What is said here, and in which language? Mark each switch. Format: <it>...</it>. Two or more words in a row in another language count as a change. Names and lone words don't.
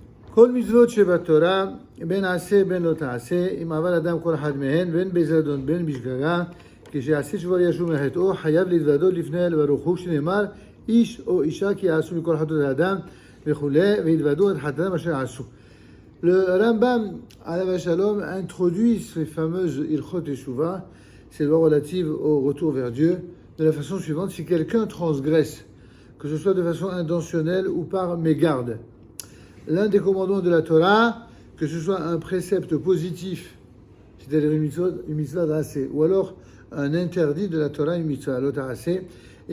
<he>כל מצוות שבתורה, בין עשה בין לא תעשה, אם עבר אדם כל אחד מהן, בין בזדון בין בשגגה, כשיעשה תשובה ישוב מחטאו, חייב להתוודות לפני ברוך הוא, שנאמר, איש או אישה כי יעשו מכל חטאות האדם וכולי, והתוודו את חטאתם אשר עשו.</he> <fr>Le Rambam,</fr> <he>עליו השלום,</he> <fr>introduit ces fameuses</fr> <he>הלכות תשובה,</he> <fr>ces lois relatives au retour vers Dieu, de la façon suivante: si quelqu'un transgresse, que ce soit de façon intentionnelle ou par mégarde, l'un des commandements de la Torah, que ce soit un précepte positif, c'est-à-dire une</fr> <he>מצוות עשה,</he> <fr>ou alors un interdit de la Torah, une</fr> <he>מצוות לא תעשה,</he> <fr>et</fr>